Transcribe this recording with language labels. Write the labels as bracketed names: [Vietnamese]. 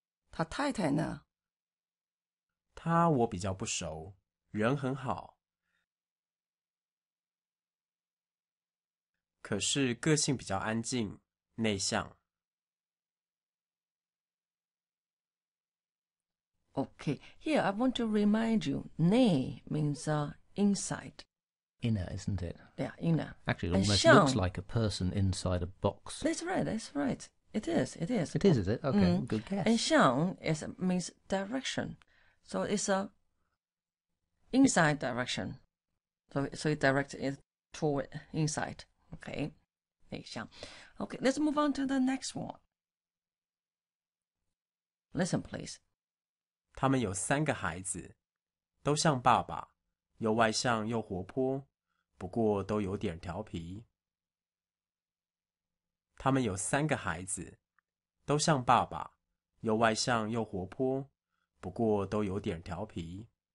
[Chinese] 他太太呢？他我比较不熟，人很好，可是个性比较安静、内向。 [English] Okay, here I want to remind you, 内 means inside. Inner, isn't it? Yeah, inner. Actually, it And almost [Chinese] 向 [English] looks like a person inside a box. That's right. It is. It is it? Okay, good guess. And 向 means direction. So it's a inside direction. So it directs it toward inside. [Chinese] Okay. 内向. [English] Okay, let's move on to the next one. Listen, please. [Chinese] 他们有3个孩子，都像爸爸，又外向又活泼，不过都有点调皮。他们有3个孩子，都像爸爸，又外向又活泼，不过都有点调皮。